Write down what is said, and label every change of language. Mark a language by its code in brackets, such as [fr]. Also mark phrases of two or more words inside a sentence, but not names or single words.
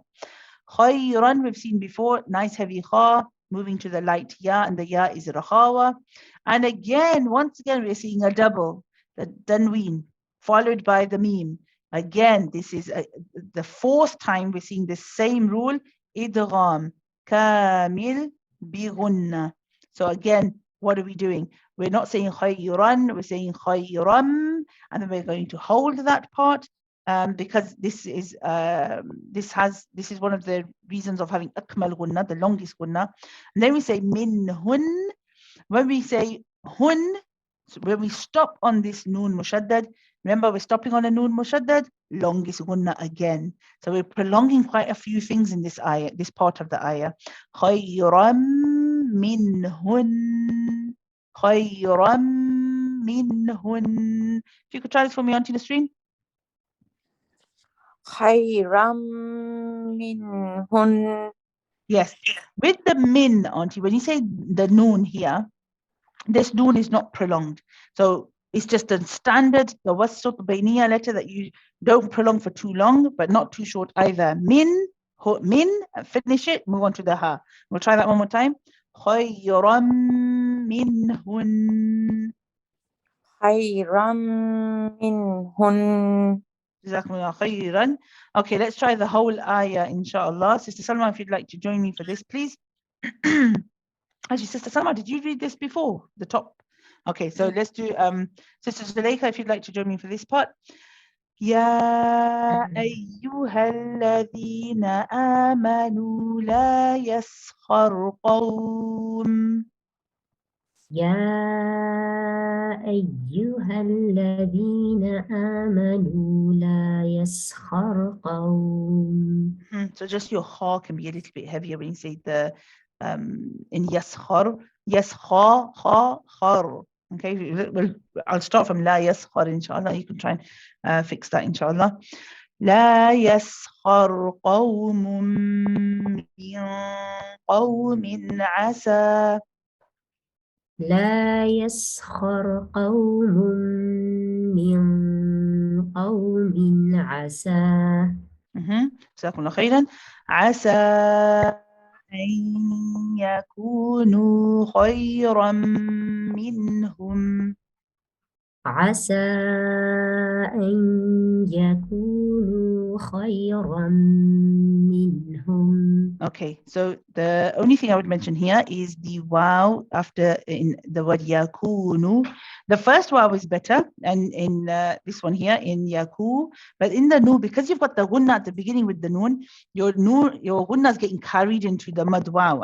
[en] Khayran, we've seen before, nice heavy kha, moving to the light ya, and the ya is rakhawa. And again, once again, we're seeing a double, the tanween, followed by the meme. Again, this is the 4th time we're seeing the same rule, [ar] إدغام كامل بغنة. [en] So again, what are we doing? We're not saying khayran, we're saying khayram, and then we're going to hold that part. Because this is one of the reasons of having [ar] أكمل غنة, [en] the longest gunna. And then we say [ar] منهم. [en] When we say hun, so when we stop on this [ar] نون مشدد, [en] remember we're stopping on a [ar] نون مشدد, [en] longest gunna again. So we're prolonging quite a few things in this ayah, this part of the ayah. [ar] خيرا منهم. خيرا منهم. [en] If you could try this for me, Auntie Nasreen. [ar] خيرا منهم. [en] Yes, with the min, Auntie, when you say the noon here, this noon is not prolonged. So it's just a standard, the [ar] وسط بينية [en] letter that you don't prolong for too long, but not too short either. Min, finish it, move on to the ha. We'll try that one more time. [ar] خيرا منهم. خيرا منهم. جزاكم الله خيرا. [en] Okay, let's try the whole ayah, inshallah. Sister Salma, if you'd like to join me for this, please. Actually, Sister Salma, did you read this before? The top. Okay, so let's do Sister Zuleika, if you'd like to join me for this part. [ar] يا أيها الذين آمنوا لا يسخر قوم. يا أيها الذين آمنوا لا يسخر قوم. [en] So just your ha can be a little bit heavier when you say the in yaskhar, yaskha, kha, khar. Okay, I'll start from [ar] لا يسخر, [en] inshallah. You can try and fix that, inshallah. [ar] لا يسخر قوم من قوم عسى. لا يسخر قوم من قوم عسى جزاكم الله خيرا. عسى أن يكونوا خيرا منهم. عسى أن يكونوا خيرا منهم. [en] Okay, so the only thing I would mention here is the wow after in the word yakunu. The first wow is better, and in this one here in yaku, but in the nu, because you've got the gunna at the beginning with the noon, your gunna is getting carried into the mad wow.